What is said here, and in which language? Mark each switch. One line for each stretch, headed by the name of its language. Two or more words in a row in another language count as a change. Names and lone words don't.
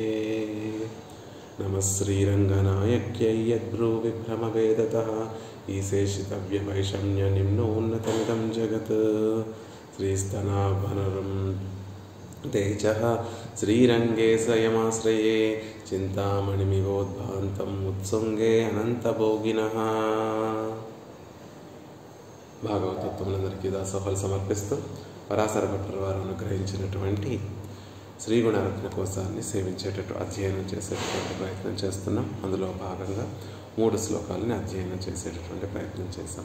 Sanskrit: नमः श्रीरङ्गनायक्यै यद्भ्रूविभ्रमवेदतः ईशेषितव्यवैषम्यनिम्नोन्नतमिदं जगत् श्रीस्तनाभनरं तेजः श्रीरङ्गे स्वयमाश्रये चिन्तामणिमिवोद्भान्तम् उत्सुङ्गे अनन्तभोगिनः।
Telugu: భాగవతత్వములందరికీ దాసోహలు సమర్పిస్తూ పరాశర భట్టర్ వారు అనుగ్రహించినటువంటి శ్రీగుణరత్న కోశాన్ని సేవించేటట్టు అధ్యయనం చేసేటటువంటి ప్రయత్నం చేస్తున్నాం. అందులో భాగంగా 3 శ్లోకాలని అధ్యయనం చేసేటటువంటి ప్రయత్నం చేశాం.